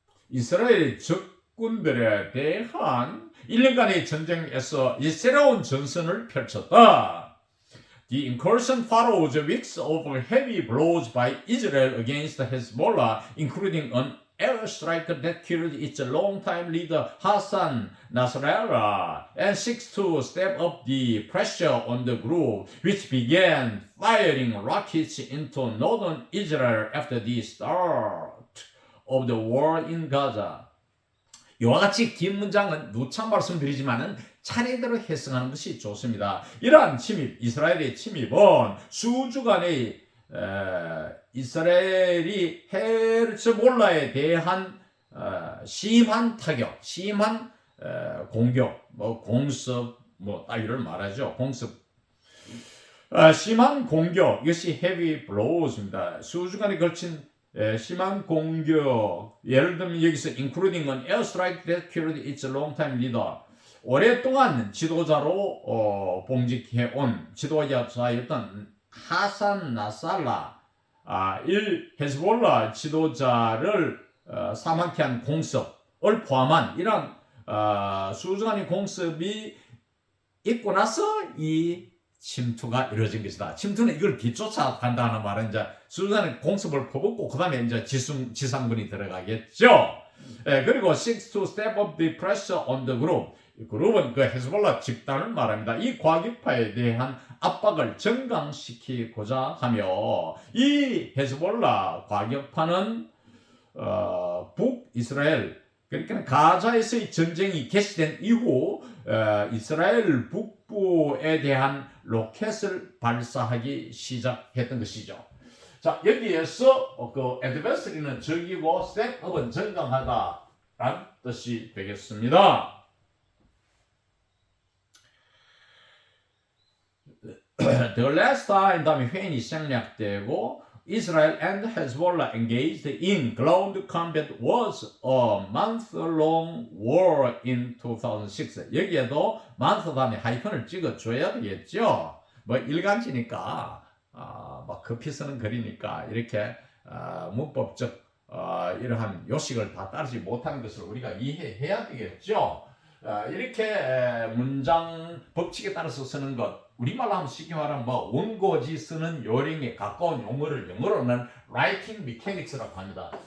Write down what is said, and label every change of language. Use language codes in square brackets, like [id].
[ko] 이스라엘 적군들에 대한 1년간의 전쟁에서 이 새로운 전선을 펼쳤다. [en] The incursion follows weeks of heavy blows by Israel against Hezbollah, including an airstrike that killed its longtime leader Hassan Nasrallah, and seeks to step up the pressure on the group, which began firing rockets into northern Israel after the start of the war in Gaza. [ko] 이와 같이 긴 문장은 누차 말씀드리지만은 차례대로 해석하는 것이 좋습니다. 이러한 침입, 이스라엘의 침입은 수주간의 이스라엘이 헤즈볼라에 대한 심한 타격, 심한 공격, 공습, 따위를 말하죠. 공습, 심한 공격, 이것이 heavy blows입니다. 수주간에 걸친 심한 공격, 예를 들면 여기서 [en] including an airstrike that killed its longtime leader, [ko] 오랫동안 지도자로 봉직해온 지도자였던 하산 나살라, 헤즈볼라 지도자를 사망케 한 공습을 포함한 이런 수주간의 공습이 있고 나서 이 침투가 이루어진 것이다. 침투는 이걸 뒤쫓아 간다는 말은 이제 수주간의 공습을 퍼붓고 그 다음에 이제 지상군이 들어가겠죠. 그리고 [en] seeks to step up the pressure on the group. [ko] 그룹은 그 헤즈볼라 집단을 말합니다. 이 과격파에 대한 압박을 정강시키고자 하며 이 헤즈볼라 과격파는 북이스라엘, 그러니까 가자에서의 전쟁이 개시된 이후 이스라엘 북부에 대한 로켓을 발사하기 시작했던 것이죠. 자, 여기에서 그 adversary는 적이고 step up은 정강하다라는 뜻이 되겠습니다. [en] The last time [ko] 다음에 회인이 생략되고 [en] Israel and Hezbollah engaged in ground combat was a month-long war in 2006. [ko] 여기에도 month 다음에 하이픈을 찍어줘야 되겠죠. 일간지니까 막 급히 쓰는 글이니까 이렇게 문법적 이러한 요식을 다 따르지 못하는 것을 우리가 이해해야 되겠죠. 이렇게 문장 법칙에 따라서 쓰는 것, 우리말로 하면 쉽게 말하면 원고지 쓰는 요령에 가까운 용어를 영어로는 writing mechanics라고 합니다.